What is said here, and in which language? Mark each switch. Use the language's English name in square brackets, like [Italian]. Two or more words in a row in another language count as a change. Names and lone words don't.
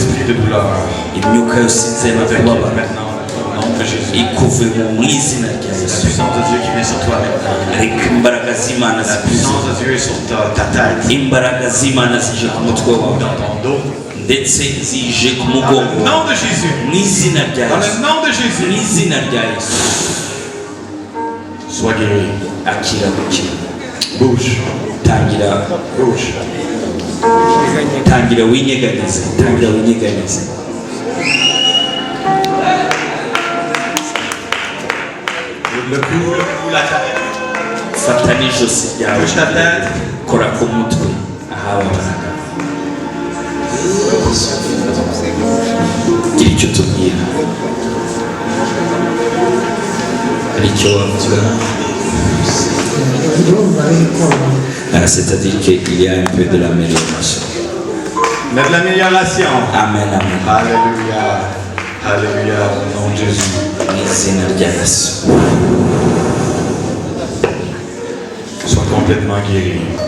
[French] esprit de douleur, maintenant, au nom de Jésus, la puissance de Dieu qui vient sur toi maintenant, la puissance de Dieu est sur ta tête, dans ton dos, dans le nom de Jésus, dans le nom de Jésus, sois guéri. Bouge. Bouge. [Kinyarwanda] tangira winyeganize. [French] Le cou, la tête. [Kinyarwanda] Fata n'ijosi ryawe. [French] Touche ta tête. [Kinyarwanda] Kora ku mutwe ahababaraga. Gira icyo tubwira. Hari icyo wavuga? [French] C'est-à-dire qu'il y a un peu de l'amélioration. Mais de l'amélioration. Amen, amen. Alléluia. Alléluia, au nom de Jésus. Sois complètement guéri.